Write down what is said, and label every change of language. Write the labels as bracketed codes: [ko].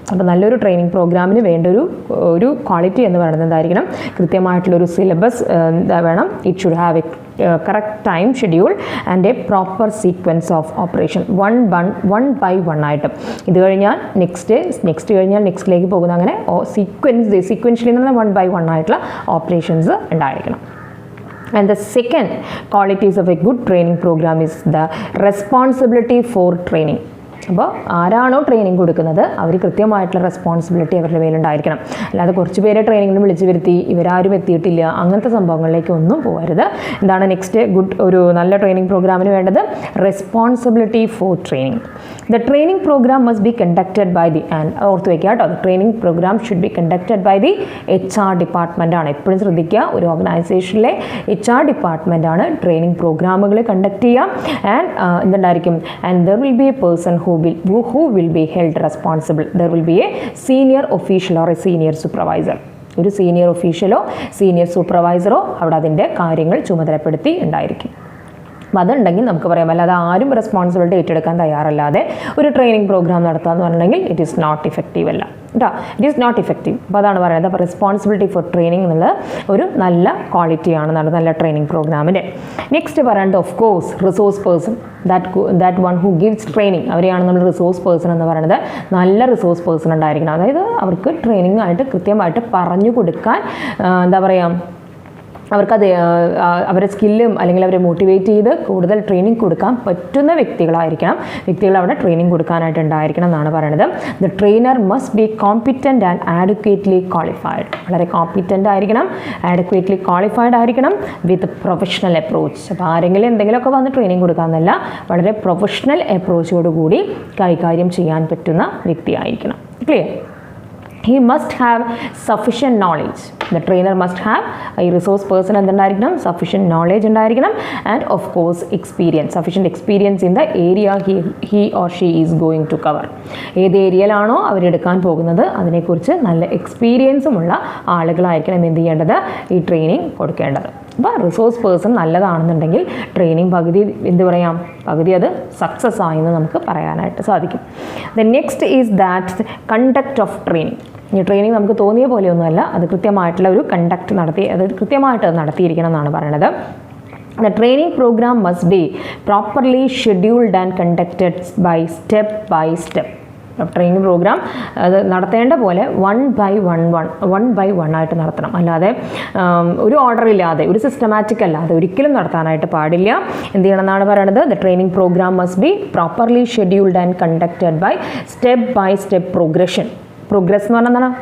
[ml] അപ്പോൾ നല്ലൊരു ട്രെയിനിങ് പ്രോഗ്രാമിന് വേണ്ട ഒരു ക്വാളിറ്റി എന്ന് പറയുന്നത് എന്തായിരിക്കണം, കൃത്യമായിട്ടുള്ളൊരു സിലബസ് വേണം. [en] It should have a correct time schedule and a proper sequence of operation. [ml] One by one ആയിട്ട് ഇത് കഴിഞ്ഞാൽ നെക്സ്റ്റ് കഴിഞ്ഞാൽ നെക്സ്റ്റിലേക്ക് പോകുന്ന അങ്ങനെ സീക്വൻഷ്യലി എന്ന് പറഞ്ഞാൽ 1 by 1 ആയിട്ടുള്ള ഓപ്പറേഷൻസ് ഉണ്ടായിരിക്കണം. [en] And the second qualities of a good training program is the responsibility for training. [ml] അപ്പോൾ ആരാണോ ട്രെയിനിങ് കൊടുക്കുന്നത് അവർ കൃത്യമായിട്ടുള്ള റെസ്പോൺസിബിലിറ്റി അവരുടെ മേലുണ്ടായിരിക്കണം. അല്ലാതെ കുറച്ച് പേരെ ട്രെയിനിങ്ങിന് വിളിച്ചു വരുത്തി ഇവരാരും എത്തിയിട്ടില്ല അങ്ങനത്തെ സംഭവങ്ങളിലേക്ക് ഒന്നും പോകരുത്. എന്താണ് നെക്സ്റ്റ് ഒരു നല്ല ട്രെയിനിങ് പ്രോഗ്രാമിന് വേണ്ടത്, responsibility for training. [en] the training program must be conducted by the, and [ml] ഓർത്ത് വയ്ക്കുക കേട്ടോ, [en] The training program should be conducted by the HR ഡിപ്പാർട്ട്മെൻറ്റാണ്. [ml] എപ്പോഴും ശ്രദ്ധിക്കുക, ഒരു ഓർഗനൈസേഷനിലെ HR ഡിപ്പാർട്ട്മെൻറ്റാണ് ട്രെയിനിങ് പ്രോഗ്രാമുകൾ കണ്ടക്ട് ചെയ്യുക. [en] and [ml] എന്തുണ്ടായിരിക്കും, [en] And there will be a person who will be held responsible. There will be a senior official or a senior supervisor. [ml] ഒരു senior ഒഫീഷ്യലോ senior സൂപ്പർവൈസറോ അവിടെ അതിൻ്റെ കാര്യങ്ങൾ ചുമതലപ്പെടുത്തി ഉണ്ടായിരിക്കും. അപ്പോൾ അതുണ്ടെങ്കിൽ നമുക്ക് പറയാം, അല്ലാതെ ആരും റെസ്പോൺസിബിലിറ്റി ഏറ്റെടുക്കാൻ തയ്യാറല്ലാതെ ഒരു ട്രെയിനിങ് പ്രോഗ്രാം നടത്തുക എന്ന് പറഞ്ഞിട്ടുണ്ടെങ്കിൽ [en] it is not effective [ml] അല്ല കേട്ടോ, ഇറ്റ് ഈസ് നോട്ട് ഇഫക്റ്റീവ്. അപ്പോൾ അതാണ് പറയുന്നത്. അപ്പോൾ റെസ്പോൺസിബിലിറ്റി ഫോർ ട്രെയിനിങ് എന്നുള്ളത് ഒരു നല്ല ക്വാളിറ്റിയാണ് നല്ല ട്രെയിനിങ് പ്രോഗ്രാമിൻ്റെ. നെക്സ്റ്റ് പറയുന്നത് [en] of course resource person, that one who gives training, [ml] അവരെയാണ് നമ്മൾ റിസോഴ്സ് പേഴ്സൺ എന്ന് പറയുന്നത്. നല്ല റിസോഴ്സ് പേഴ്സൺ ഉണ്ടായിരിക്കണം, അതായത് അവർക്ക് ട്രെയിനിങ് ആയിട്ട് കൃത്യമായിട്ട് പറഞ്ഞു കൊടുക്കാൻ എന്താ പറയുക, അവർക്കത് അവരുടെ സ്കില്ലും അല്ലെങ്കിൽ അവരെ മോട്ടിവേറ്റ് ചെയ്ത് കൂടുതൽ ട്രെയിനിങ് കൊടുക്കാൻ പറ്റുന്ന വ്യക്തികൾ അവിടെ ട്രെയിനിങ് കൊടുക്കാനായിട്ട് ഉണ്ടായിരിക്കണം എന്നാണ് പറയുന്നത്. [en] The trainer must be competent and adequately qualified. [ml] വളരെ കോമ്പിറ്റൻ്റ് ആയിരിക്കണം, ആഡ്വക്കേറ്റ്ലി ക്വാളിഫൈഡ് ആയിരിക്കണം [en] With professional approach. [ml] അപ്പോൾ ആരെങ്കിലും എന്തെങ്കിലുമൊക്കെ വന്ന് ട്രെയിനിങ് കൊടുക്കാമെന്നല്ല, വളരെ പ്രൊഫഷണൽ അപ്രോച്ചോടുകൂടി കൈകാര്യം ചെയ്യാൻ പറ്റുന്ന വ്യക്തിയായിരിക്കണം. [en] Clear? He must have sufficient knowledge. The trainer must have, a resource person [ml] എന്തുണ്ടായിരിക്കണം, [en] sufficient knowledge [ml] ഉണ്ടായിരിക്കണം, [en] and of course experience, sufficient experience in the area he or she is going to cover. [ml] ഏത് ഏരിയയിലാണോ അവരെടുക്കാൻ പോകുന്നത് അതിനെക്കുറിച്ച് നല്ല എക്സ്പീരിയൻസുമുള്ള ആളുകളായിരിക്കണം എന്ത് ചെയ്യേണ്ടത്, ഈ training കൊടുക്കേണ്ടത്. അപ്പോൾ റിസോഴ്സ് പേഴ്സൺ നല്ലതാണെന്നുണ്ടെങ്കിൽ ട്രെയിനിങ് പകുതി അത് സക്സസ് ആയെന്ന് നമുക്ക് പറയാനായിട്ട് സാധിക്കും. [en] The next is that conduct of training. [ml] ഈ ട്രെയിനിങ് നമുക്ക് തോന്നിയ പോലെയൊന്നുമല്ല, അത് കൃത്യമായിട്ടുള്ള ഒരു കണ്ടക്ട് നടത്തി, അത് കൃത്യമായിട്ട് അത് നടത്തിയിരിക്കണം എന്നാണ് പറയുന്നത്. [en] The training program must be properly scheduled and conducted by step. [ml] Training programme അത് നടത്തേണ്ട പോലെ വൺ ബൈ വൺ ആയിട്ട് നടത്തണം. അല്ലാതെ ഒരു ഓർഡർ ഇല്ലാതെ, ഒരു സിസ്റ്റമാറ്റിക് അല്ലാതെ ഒരിക്കലും നടത്താനായിട്ട് പാടില്ല. എന്ത് ചെയ്യണം എന്നാണ് പറയുന്നത്? [en] The training program must be properly scheduled and conducted by step progression. [ml] Progress എന്ന് പറഞ്ഞാൽ എന്താണ്?